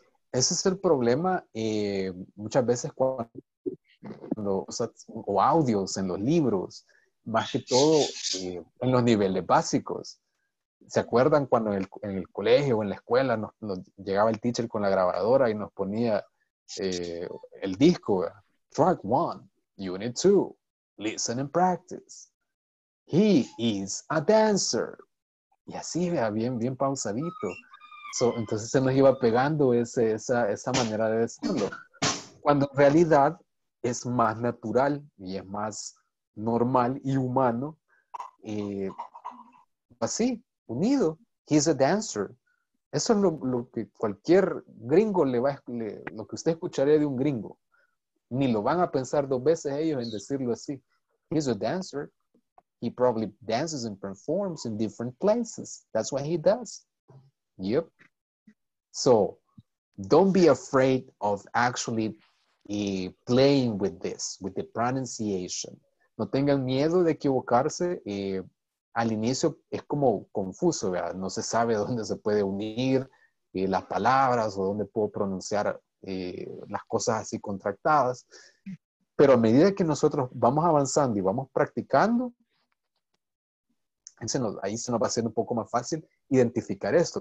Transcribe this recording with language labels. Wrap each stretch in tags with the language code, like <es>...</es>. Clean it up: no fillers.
<es>Ese es el problema muchas veces cuando o audios en los libros, más que todo en los niveles básicos. ¿Se acuerdan cuando en el colegio o en la escuela nos llegaba el teacher con la grabadora y nos ponía el disco?</es> <en>Track 1, Unit 2, Listen and Practice. He is a dancer.</en> <es>Y así, vea, bien pausadito. Entonces se nos iba pegando esa manera de decirlo. Cuando en realidad es más natural y es más normal y humano, así, unido.</es> <en>He's a dancer.</en> <es>Eso es lo que cualquier gringo lo que usted escucharía de un gringo. Ni lo van a pensar dos veces ellos en decirlo así.</es> <en>He's a dancer. He probably dances and performs in different places. That's what he does. Yep. So, don't be afraid of actually playing with this, with the pronunciation.</en> <es>No tengan miedo de equivocarse. Al inicio es como confuso, ¿verdad? No se sabe dónde se puede unir las palabras o dónde puedo pronunciar las cosas así contractadas. Pero a medida que nosotros vamos avanzando y vamos practicando, ahí se nos va a hacer un poco más fácil identificar esto.</es>